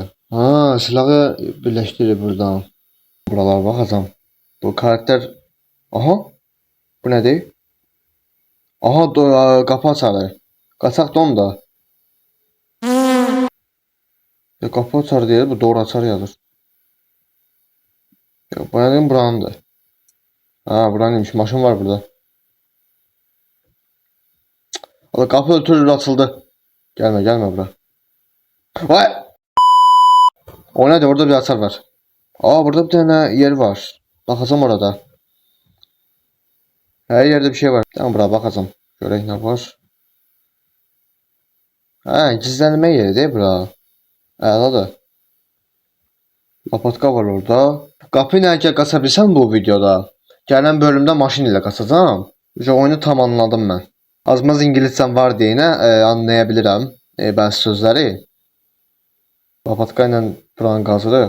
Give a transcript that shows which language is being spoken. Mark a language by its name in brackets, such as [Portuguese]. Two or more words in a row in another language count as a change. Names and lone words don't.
[Azerbaijani] Silahı birləşdirir buradan. Buralar baxacam. Bu karakter. Aha. [Turkish] Bu nedir? [Azerbaijani] Aha, qapı açarı. Qaçaq da onda. Qapı açar deyir, bu doğru açar yazır. [Turkish] Yok, bu nedir? Buranındır. Buranıymış. Maşın var burada. Kapı ötürür, açıldı. Gelme bura. Vay! O nedir? Orada bir açar var. Burada bir tane yer var. Bakacağım orada. Her yerde bir şey var. Tamam, buraya bakacağım. [Azerbaijani] Görək ne var. Gizlənmə yeri değil bura. Əladır. Lapatka var orada. Qapı ilə əgər qaça bilsəm bu videoda, gələn bölümdə maşın ilə qaçacağam. Oyunu tamamladım mən. Azmaz İngilizcəm var deyinə anlayabilirəm bəzi sözləri. Lapatka ilə buranı qazırıq.